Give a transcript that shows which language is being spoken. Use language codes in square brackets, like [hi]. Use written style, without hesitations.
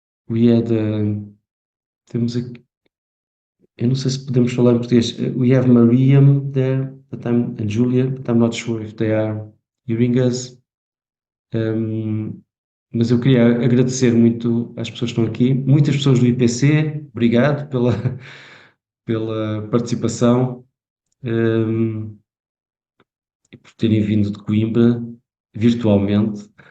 [en] We had [pt] temos aqui, eu não sei se podemos falar em português. [en] We have Mariam there, and Julia, but I'm not sure if they are hearing us. [pt] Mas eu queria agradecer muito às pessoas que estão aqui, muitas pessoas do IPC, obrigado pela participação, e por terem vindo de Coimbra virtualmente.